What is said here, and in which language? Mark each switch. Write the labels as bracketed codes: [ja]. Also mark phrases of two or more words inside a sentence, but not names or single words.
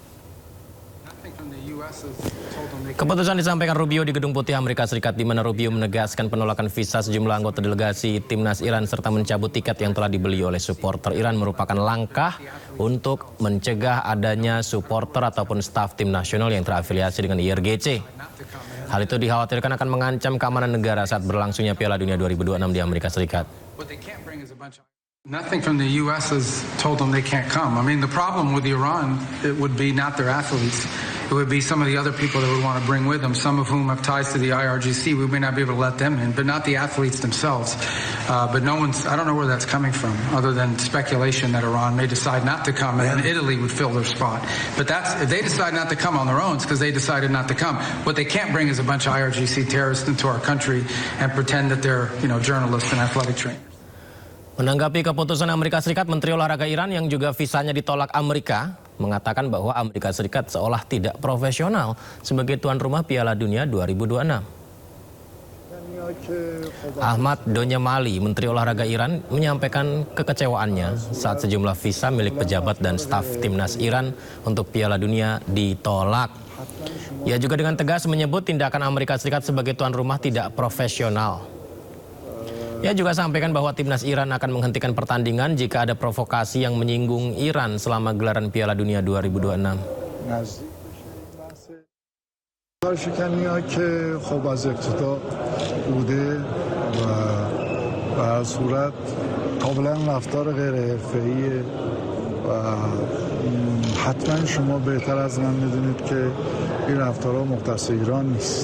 [id] Keputusan disampaikan Rubio di Gedung Putih Amerika Serikat, di mana Rubio menegaskan penolakan visa sejumlah anggota delegasi timnas Iran serta mencabut tiket yang telah dibeli oleh supporter Iran merupakan langkah untuk mencegah adanya supporter ataupun staf tim nasional yang terafiliasi dengan IRGC. Hal itu dikhawatirkan akan mengancam keamanan negara saat berlangsungnya Piala Dunia 2026 di Amerika Serikat. [en] Nothing from the U.S. has told them they can't come. I mean, the problem with Iran, it would be not their athletes. It would be some of the other people that would want to bring with them, some of whom have ties to the IRGC. We may not be able to let them in, but not the athletes themselves. But I don't know where that's coming from, other than speculation that Iran may decide not to come and then Italy would fill their spot. But if they decide not to come on their own, it's because they decided not to come. What they can't bring is a bunch of IRGC terrorists into our country and pretend that they're, journalists and athletic trainers. [id] Menanggapi keputusan Amerika Serikat, Menteri Olahraga Iran yang juga visanya ditolak Amerika mengatakan bahwa Amerika Serikat seolah tidak profesional sebagai tuan rumah Piala Dunia 2026. Ahmad Donyamali, Menteri Olahraga Iran, menyampaikan kekecewaannya saat sejumlah visa milik pejabat dan staf timnas Iran untuk Piala Dunia ditolak. Ia juga dengan tegas menyebut tindakan Amerika Serikat sebagai tuan rumah tidak profesional. Ia juga sampaikan bahwa timnas Iran akan menghentikan pertandingan jika ada provokasi yang menyinggung Iran selama gelaran Piala Dunia 2026. [fa] کارشکنی‌ها که خب از ابتدا بوده و به هر صورت کاملا رفتار غیر حرفه‌ایه و حتما شما بهتر از من میدونید که این رفتارها مختص ایران نیست.